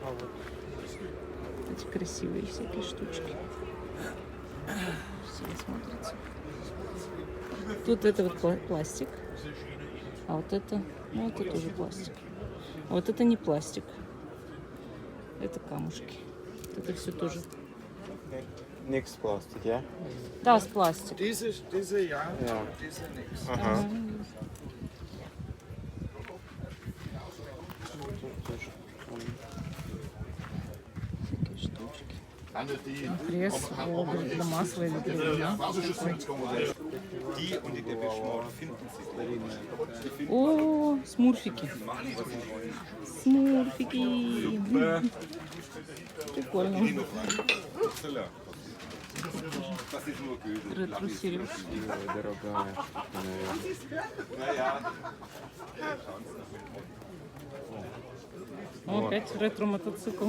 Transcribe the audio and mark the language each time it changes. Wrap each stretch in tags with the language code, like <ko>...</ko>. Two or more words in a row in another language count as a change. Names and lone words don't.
<ru>Эти красивые всякие штучки. Все смотрится. Тут это вот пластик. А вот это, ну это тоже пластик. А вот это не пластик. Это камушки. Вот это все тоже.</ru> <de>Nichts Plastik, ja?</de> <ru>Да, с пластик.</ru> <de>Diese ja, Ja. diese nichts.</de> <ru>Ага. Всякие штучки.</ru> <de>Anne, die</de> <ru>Пресс, для масла или для вина.</ru> <de>Die und die Depeche finden sich.</de> <ru>О, смурфики. Смурфики. Прикольно. Ретро-сережки. Дорогая. О, опять ретро-мотоцикл.</ru>